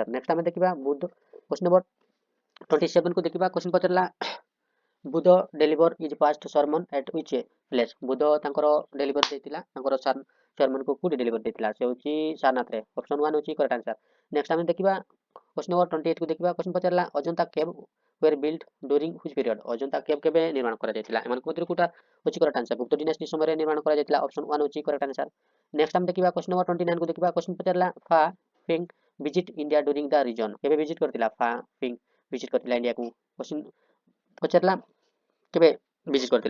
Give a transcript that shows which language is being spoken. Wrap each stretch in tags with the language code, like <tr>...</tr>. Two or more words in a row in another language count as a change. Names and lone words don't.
<or>ନେକ୍ସଟ ଆମେ ଦେଖିବା ବୁଦ୍ଧ।</or> <en>question number</en> <or>27 କୁ ଦେଖିବା।</or> <en>କ୍ୱେଶ୍ଚନ ପଚାରିଲା Buddha deliver his first sermon at which place?</en> <or>ବୁଦ୍ଧ ତାଙ୍କର ଡେଲିଭର ଦେଇଥିଲା ତାଙ୍କର ସର୍ମନକୁ କୋଉଠି ଡେଲିଭର ଦେଇଥିଲା? ସେ ହେଉଛି ସାରନାଥରେ। ଅପସନ୍ 1 ହେଉଛି</or> <en>correct answer.</en> <or>ନେକ୍ସଟ ଆମେ ଦେଖିବା</or> <en>question number</en> <or>28 କୁ ଦେଖିବା।</or> <en>କ୍ୱେଶ୍ଚନ ପଚାରିଲା ଅଜନ୍ତା କେଭ୍ were built during which period?</en> <or>ଅଜନ୍ତା କେଭ୍ କେବେ ନିର୍ମାଣ କରାଯାଇଥିଲା? ଏମାନଙ୍କ ମଧ୍ୟରୁ କୋଉଟା ହେଉଛି</or> <en>correct answer?</en> <or>ଗୁପ୍ତ ଡିନାଷ୍ଟି ସମୟରେ ନିର୍ମାଣ କରାଯାଇଥିଲା। ଅପସନ୍ 1 ହେଉଛି</or> <en>correct answer. ନେକ୍ସଟ</en> <or>ଆମେ ଦେଖିବା</or> <en>question number 29</en> <or>କୁ ଦେଖିବା।</or> <en>କ୍ୱେଶ୍ଚନ ପଚାରିଲା Fa Fing visit India during the reign.</en> <or>କେବେ ଭିଜିଟ୍ କରିଥିଲା? ଫା ଫିଙ୍ଗ ଭିଜିଟ୍ କରିଥିଲା ଇଣ୍ଡିଆକୁ। କ୍ୱେଶ୍ଚନ ପଚାରିଲା କେବେ ଭିଜିଟ୍ କରିଥିଲା?</or>